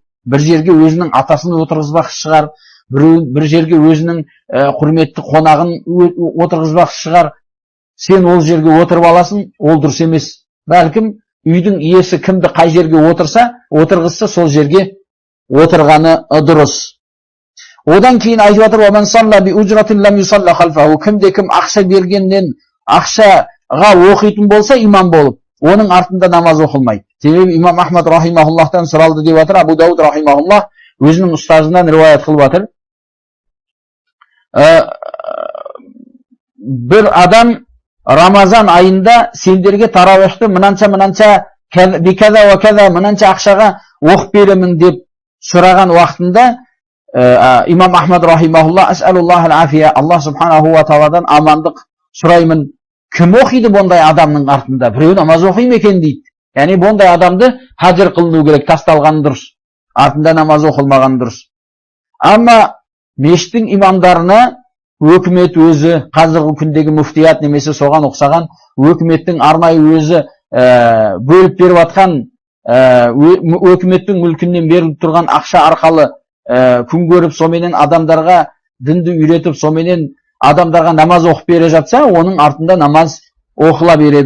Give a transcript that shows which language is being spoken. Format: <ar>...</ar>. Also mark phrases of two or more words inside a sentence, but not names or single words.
<kk>Бір жерге өзінің атасын отырғызбақшы шығар, бір жерге өзінің құрметті қонағын отырғызбақшы шығар. Сен ол жерге отырып аласың, ол дұрыс емес. Бәлкім үйдің иесі кімді қай жерге отырғызса, сол жерге отырғаны дұрыс. Одан кейін айтып жатыр,</kk> <ar>"ومن صلى بأجرة لم يصل خلفه",</ar> <kk>кімде кім ақша бергеннен ақшаға оқитын болса имам болып, оның артында намаз оқылмайды. Себебі имам Ахмад рахимахуллахтан сұралды деп жатыр, Абу Дауд рахимахуллах өзінің ұстазынан риуаят қылып жатыр. Бір адам Рамазан айында сендерге тарауихты мынанша</kk> <ar>بكذا وكذا</ar> <kk>мынанша ақшаға оқып беремін деп сұраған уақытында имам Ахмад рахимахуллах</kk> <ar>أسأل الله العافية,</ar> <kk>Аллах</kk> <ar>سبحانه وتعالى</ar> <kk>амандық сұраймын. Кім оқиды бұндай адамның артында? Біреу намаз оқиды екен дейді. Яғни бұндай адамды хаджр қылыну керек, тасталған дұрыс. Артында намаз оқылмаған дұрыс. Амма мешіттің имамдарына өкімет өзі, қазіргі күндегі муфтият немесе соған ұқсаған өкіметтің арнайы өзі бөліп беріп жатқан, өкіметтің мүлкінен беріліп тұрған ақша арқылы күн көріп, соменен адамдарға дінді үйретіп, соменен адамдарға намаз оқып бере жатса, оның артында намаз оқыла береді.</kk>